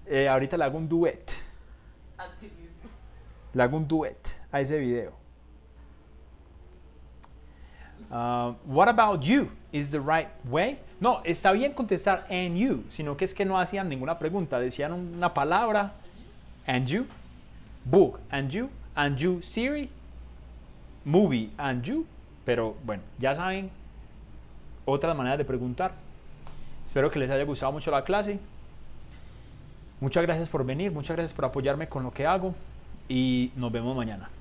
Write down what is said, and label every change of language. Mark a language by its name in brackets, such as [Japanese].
[Spanish] Ahorita le hago un duet. A ti mismo. Le hago un duet a ese video. [English] What about you? Is the right way? [Spanish] No, está bien contestar [English] and you, [Spanish] sino que es que no hacían ninguna pregunta. Decían una palabra, [English] and you, book, and you, Siri, movie, and you. [Spanish] Pero bueno, ya saben otras maneras de preguntar. Espero que les haya gustado mucho la clase. Muchas gracias por venir, muchas gracias por apoyarme con lo que hago y nos vemos mañana.